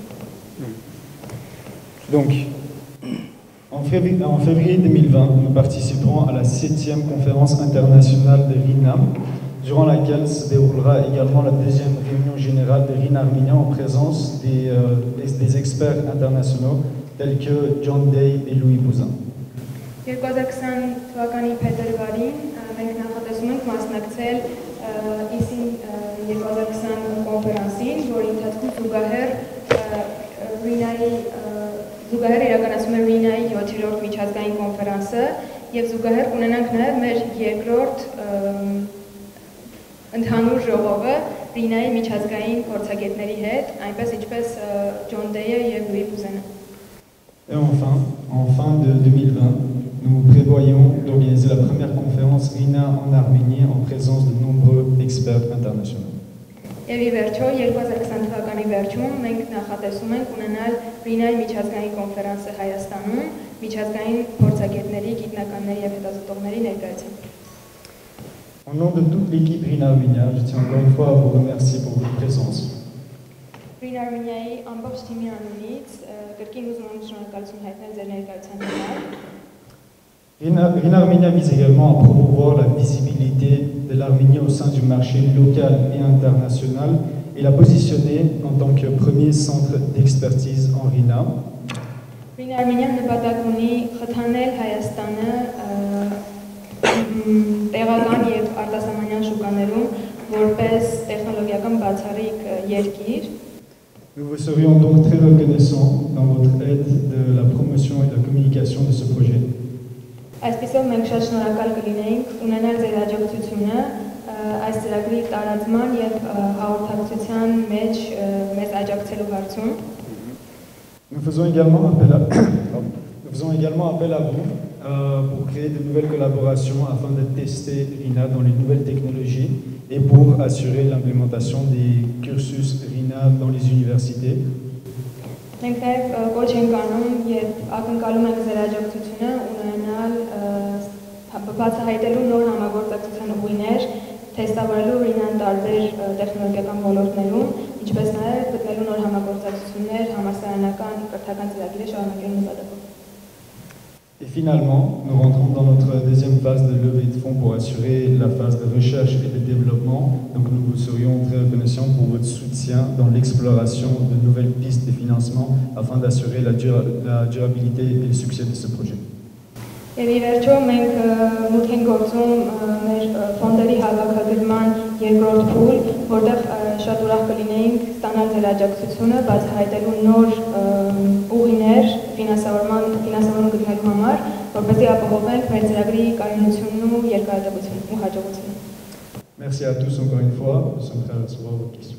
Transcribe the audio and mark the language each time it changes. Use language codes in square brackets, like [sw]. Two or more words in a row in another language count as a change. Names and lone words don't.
[fr] Donc, en février 2020, nous participerons à la 7e conférence internationale de RINA, durant laquelle se déroulera également la 2e réunion générale de RINA Armenia en présence des experts internationaux tels que John Day et Louis Buzyn. [hy] 2020 թվականի փետրվարին մենք նախատեսում ենք մասնակցել ISIN 2020 կոնֆերանսին, որի ընթացքում զուգահեռ իրականացում է RINA-ի 7-րդ միջազգային կոնֆերանսը եւ զուգահեռ կունենանք նաեւ մեր երկրորդ ընդհանուր ժողովը RINA-ի միջազգային փորձագետների հետ, այնպես ինչպես John Day-ը եւ Louis Buzyn-ը։ [fr] Et enfin, en fin de 2020, nous prévoyons d'organiser la première conférence RINA en Arménie en présence de nombreux experts internationaux. [hy] Եվ ի վերջո 2020 թվականի վերջում մենք նախատեսում ենք ունենալ RINA-ի միջազգային կոնֆերանսը Հայաստանում, միջազգային փորձագետների, գիտնականների եւ հետազոտողների ներկայությամբ։ [fr] Au nom de toute l'équipe RINA Arménia, je tiens encore une fois à vous remercier pour votre présence. [hy] RINA Arménia-ի ամբողջ թիմի անունից կրկին ուզում եմ շնորհակալություն հայտնել ձեր ներկայության համար։ [fr] RINA Arménia vise également à promouvoir la visibilité de l'Arménie au sein du marché local et international et la positionner en tant que premier centre d'expertise en RINA. [hy] RINA Arménia-ն նպատակ ունի խթանել Հայաստանը տեղական եւ արտասահմանյան շուկաներում որպես տեխնոլոգիական բացառիկ երկիր։ [fr] Nous vous serions donc très reconnaissants dans votre aide de la promotion et de la communication de ce projet. [hy] Այսպիսով մենք շատ շնորհակալ կլինեինք ունենալ ձեր աջակցությունը այս ծրագրի տարածման եւ հաղորդակցության մեջ մեզ աջակցելու հարցում։ [fr] Nous faisons également appel à vous pour créer de nouvelles collaborations afin de tester RINA dans les nouvelles technologies et pour assurer l'implémentation des cursus RINA dans les universités. [hy] Մենք նաև կոչ ենք անում եւ ակնկալում ենք ձեր աջակցությունը ունենալ բացահայտելու նոր համագործակցության ուղիներ, թեստավորելու RINA-ն տարբեր տեխնոլոգիական ոլորտներում, ինչպես նաև գտնելու նոր համագործակցություններ համալսարանական կրթական ծրագրերի շարունակելու նպատակով։ [fr] Et finalement, nous rentrons dans notre deuxième phase de levée de fonds pour assurer la phase de recherche et de développement. Donc nous vous serions très reconnaissants pour votre soutien dans l'exploration de nouvelles pistes de financement afin d'assurer la durabilité et le succès de ce projet. [hy] Եվ ի վերջո մենք մուտք ենք գործում մեր ֆոնդերի հավաքագրման երկրորդ փուլ, որտեղ շատ ուրախ կլինեինք ստանալ ձեր աջակցությունը, բացահայտելու նոր ուղիներ ֆինանսավորում գտնելու համար, որպեսզի ապահովենք մեր ծրագրի կայունությունն ու երկարատևությունն ու հաջողությունը։ [fr] Merci à tous encore une fois, nous sommes prêts à recevoir vos questions.